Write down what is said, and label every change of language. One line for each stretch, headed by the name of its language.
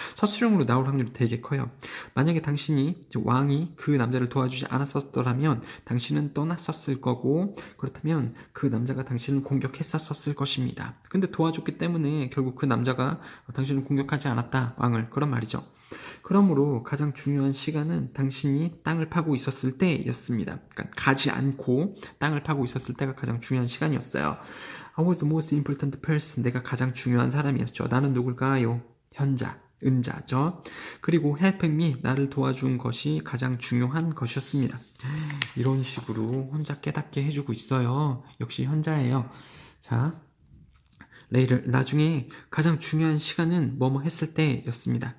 Korean: 서술형으로 나올 확률이 되게 커요. 만약에 당신이, 왕이 그 남자를 도와주지 않았었더라면 당신은 떠났었을 거고, 그렇다면 그 남자가 당신을 공격했었을 것입니다. 근데 도와줬기 때문에 결국 그 남자가 당신을 공격하지 않았다, 왕을. 그런 말이죠. 그러므로 가장 중요한 시간은 당신이 땅을 파고 있었을 때였습니다. 그러니까 가지 않고 땅을 파고 있었을 때가 가장 중요한 시간이었어요.
English: I was the most important person,
Korean: 내가 가장 중요한 사람이었죠. 나는 누굴까요? 현자, 은자죠. 그리고 helping me, 나를 도와준 것이 가장 중요한 것이었습니다. 이런 식으로 혼자 깨닫게 해주고 있어요. 역시 현자예요. 자, 나중에 가장 중요한 시간은 뭐뭐 했을 때였습니다.